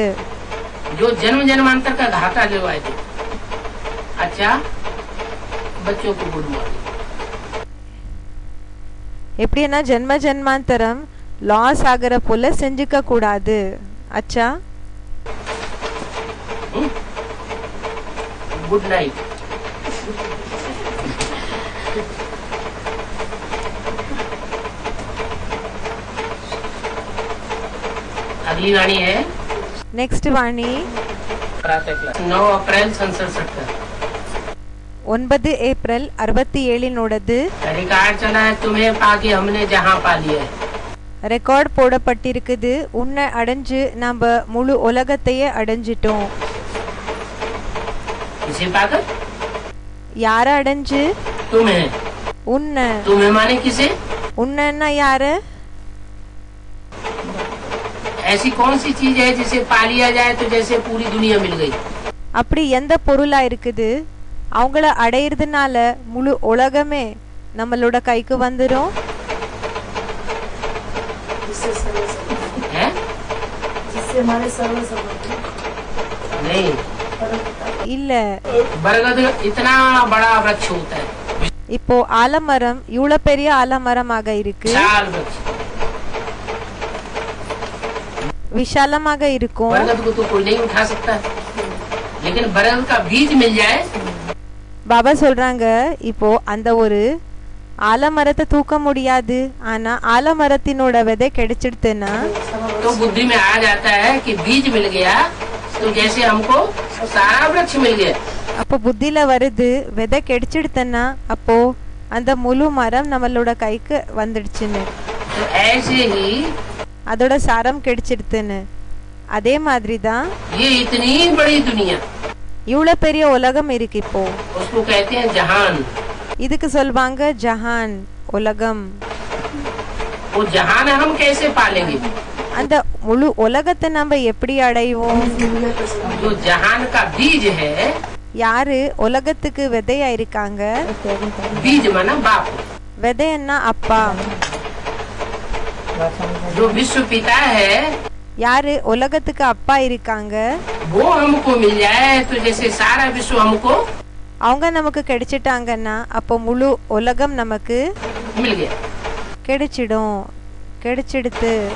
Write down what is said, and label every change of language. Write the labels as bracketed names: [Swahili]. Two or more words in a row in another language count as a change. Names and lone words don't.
[Hindi] जो जन्म जन्मांतर का घाटा दिलवाए थे. अच्छा बच्चों को [English] good morning. [Tamil] எப்படின்னா ஜென்ம ஜென்மாந்தரம் லாஸ் ஆகிற போல செஞ்சுக்க கூடாது. [Hindi] அச்சா [English] good night. [Hindi] अगली वाणी है [Tamil] நெக்ஸ்ட் வாணி [Hindi] प्रातः क्लास 9 अप्रैल सन 67. [Tamil] 9 ஏப்ரல் 67 [Hindi] रिकॉर्ड चला है तुम्हें पाके हमने जहाँ पा लिया है. [Tamil] ரெக்கார்ட் போடப்பட்டிருக்குது. உன்னை அடைஞ்சு நம்ம முழு உலகத்தையே அடைஞ்சிட்டோம். [Hindi] किसे पाकर? [Tamil] யார அடைஞ்சு? [Hindi] तुम्हें. [Tamil] உன்னை. [Hindi] तुम्हें माने किसे? [Tamil] உன்னைன்னா யாரு? [Hindi] ऐसी कौन सी चीज है जिसे पा लिया जाए तो जैसे पूरी दुनिया मिल गई. [Tamil] அப்படி எந்த பொருளா இருக்குது அவங்கள அடையிறதுனால முழு உலகமே நம்மளோட கைக்கு வந்துரும்? [Hindi] है? नहीं. [Tamil] இல்ல. [Hindi] बरगद इतना बड़ा वृक्ष होता है. [Tamil] இப்போ ஆலமரம் இவ்வளவு பெரிய ஆலமரமாக இருக்கு. [Hindi] विशाल वृक्ष. [Tamil] விஷாலமாக இருக்கும். [Hindi] बरगद को तो कोई नहीं उठा सकता. लेकिन बरगद का बीज मिल जाए. [Tamil] பாபா சொல்றாங்க இப்போ அந்த ஒரு ஆலமரத்தை தூக்க முடியாது. ஆனா ஆலமரத்தினோட விதை கிடைச்சிடுதுன்னா [Hindi] तो बुद्धि में आ जाता है कि बीज मिल गया तो जैसे हमको सारा वृक्ष मिल गया. [Tamil] அப்போ புத்தியில வருது விதை கிடைச்சிடுதுன்னா அப்போ அந்த முழு மரம் நம்மளோட கைக்கு வந்துடுச்சுன்னு. [Hindi] तो ऐसे ही [Tamil] அதோட சாரம் கிடைச்சிடுதுன்னு. அதே மாதிரி தான் [Hindi] ये इतनी बड़ी दुनिया [Tamil] இவ்வளவு பெரிய உலகம் இருக்கு. இப்போ [Hindi] उसको कहते हैं जहान. [Tamil] இதுக்கு சொல்வாங்க ஜஹான் உலகம். [Hindi] वो जहान हम कैसे पालेंगे? [Tamil] அந்த முழு உலகத்தை நம்ம எப்படி அடைவோம்? [Hindi] जो जहान का बीज है. [Tamil] யாரு உலகத்துக்கு விதையா இருக்காங்க? [Hindi] बीज माना बाप. [Tamil] விதைன்னா அப்பா. [Hindi] जो विश्व पिता है [Tamil] யாரு உலகத்துக்கு அப்பா இருக்காங்க [Hindi] वो हमको मिल जाए तो जैसे सारा विश्व हमको [Tamil] அவங்க நமக்கு கிடைச்சிட்டாங்கன்னா அப்போ முழு உலகம் நமக்கு [Hindi] मिल गया. [Tamil] கிடைச்சிடும். கிடைச்சிடுத்து.